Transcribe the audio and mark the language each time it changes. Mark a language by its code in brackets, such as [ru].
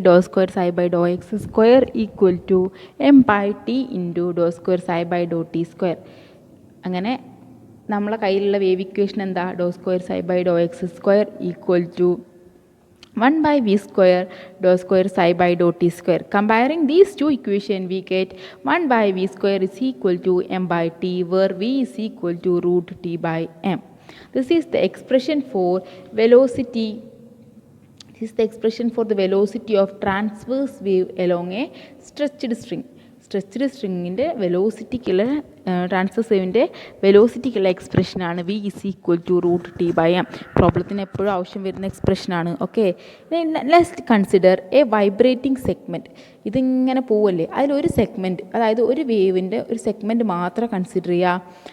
[en] Dou square psi by dou x square equal to m by t into dou square psi by dou t square. [ml] അങ്ങനെ നമ്മളെ കയ്യിലുള്ള wave equation എന്താ? [en] Dou square psi by dou x square equal to 1 by v square dou square psi by dou t square. Comparing these two equations, we get 1 by v square is equal to m by t, where v is equal to root t by m. This is the expression for velocity. This is the expression for the velocity of transverse wave along a stretched string. [ml] Stretched സ്ട്രിങ്ങിൻ്റെ വെലോസിറ്റിക്കുള്ള transverse വേവിൻ്റെ വെലോസിറ്റിക്കുള്ള എക്സ്പ്രഷനാണ് [en] V is equal to root t by m. [ml] പ്രോബ്ലത്തിന് എപ്പോഴും ആവശ്യം വരുന്ന എക്സ്പ്രഷനാണ്. Okay, [en] Let's consider a vibrating segment. [ml] ഇതിങ്ങനെ പോവല്ലേ, അതിലൊരു segment, അതായത് ഒരു വേവിൻ്റെ ഒരു segment മാത്രം കൺസിഡർ ചെയ്യുക.